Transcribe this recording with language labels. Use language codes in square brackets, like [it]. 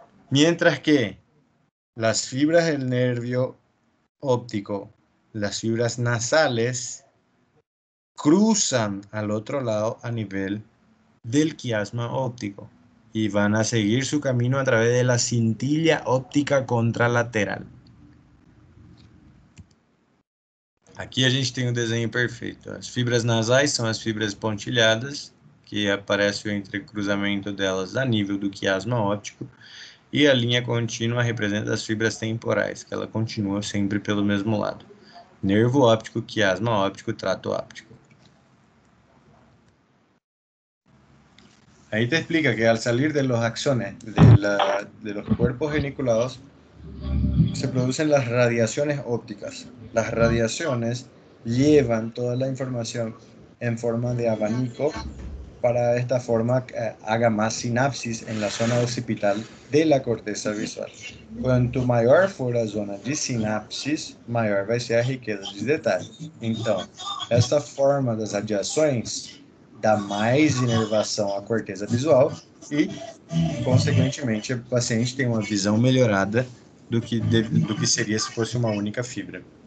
[es] Mientras que las fibras del nervio óptico, las fibras nasales, cruzan al otro lado a nivel del quiasma óptico y van a seguir su camino a través de la cintilla óptica contralateral. [pt] Aqui a gente tem um desenho perfeito. As fibras nasais são as fibras pontilhadas, que aparece o entrecruzamento delas a nível do quiasma óptico, e a linha contínua representa as fibras temporais, que ela continua sempre pelo mesmo lado. Nervo óptico, quiasma óptico, trato óptico. [es] Ahí te explica que al salir de los axones de los cuerpos geniculados, se producen las radiaciones ópticas. Las radiaciones llevan toda la información en forma de abanico para de esta forma haga más sinapsis en la zona occipital de la corteza visual. [pt] Quanto maior for a zona de sinapsis, maior vai ser a riqueza de detalhes. Então, essa forma das radiações dá mais inervação à corteza visual e, consequentemente, o paciente tem uma visão melhorada do que seria se fosse uma única fibra.